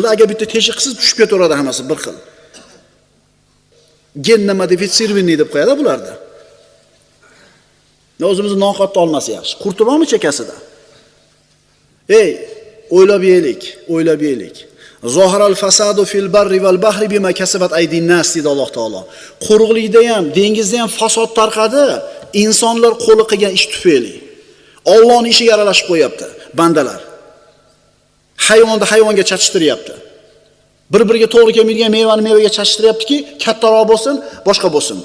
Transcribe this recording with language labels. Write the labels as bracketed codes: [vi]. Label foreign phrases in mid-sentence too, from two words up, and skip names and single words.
[uz] Agar bitta teshik qilsiz tushib ketaveradi hammasi bir xil. [ru] генно модифицированный [uz] deb qo'yadi bularda. O'zimizni noqatda olmasa yaxshi. Qurti bormi chekasida? Ey, o'ylab yeylik. [ar] Zohiral fasadu fil barri val bahri bima kasabat aydin nas [uz] dedi Alloh taolo. Quruqlikda ham, dengizda ham fasod tarqadi, insonlar qo'li qilgan ish tufayli. Allohning ishiga aralashib qo'yapti bandalar. Hayvonga chachishtiryapti. Bir-biriga to'g'ri kelmaydigan mevaga chachishtiryaptiki, kattaroq bo'lsin, boshqa bo'lsin deb.